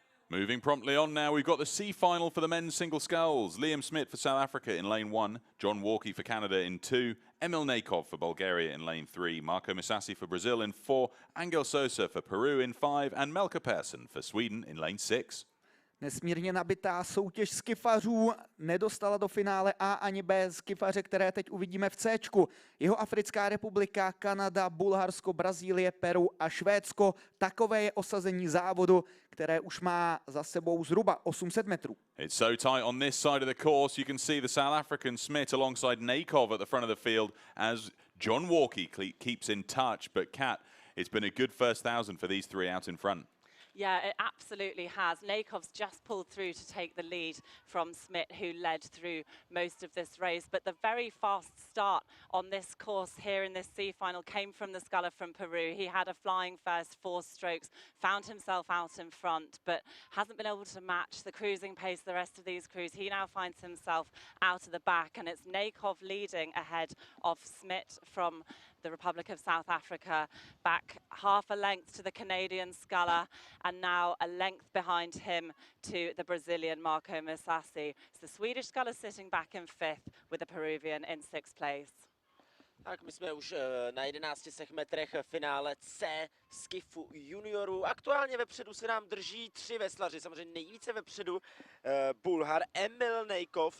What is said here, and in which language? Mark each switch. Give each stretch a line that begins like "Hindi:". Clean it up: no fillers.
English: Moving promptly on now, we've got the C final for the men's single sculls. Liam Smith for South Africa in lane 1, John Walkie for Canada in 2, Emil Nakov for Bulgaria in lane 3, Marco Misasi for Brazil in 4, Angel Sosa for Peru in 5, and Melker Persson for Sweden in lane 6.
Czech: Nesmírně nabitá soutěž skifařů nedostala do finále A ani B skifaře, které teď uvidíme v Cčku. Jihoafrická republika, Kanada, Bulharsko, Brazílie, Peru a Švédsko. Takové je osazení závodu, které už má za sebou zhruba 800 metrů.
English: It's so tight on this side of the course. You can see the South African Smith alongside Nakov at the front of the field as John Walkie keeps in touch. But Kat, it's been a good first 1,000 for these three out in front. Yeah, it absolutely has. Nakov's just pulled through to take the lead from Smith, who led through most of this race. But the very fast start on this course here in this C final came from the sculler from Peru. He had a flying first 4 strokes, found himself out in front, but hasn't been able to match the cruising pace of the rest of these crews. He now finds himself out of the back, and it's Nakov leading ahead of Smith from the Republic of South Africa, back half a length to the Canadian sculler, and now a length behind him to the Brazilian Marco Misasi. It's the Swedish sculler sitting back in 5th with the Peruvian in 6th place.
Czech: Tak my jsme už na 11 metrech finále C skifu juniorů. Aktuálně vepředu se nám drží 3 veslaři, samozřejmě nejvíce vepředu Bulhar Emil Nejkov.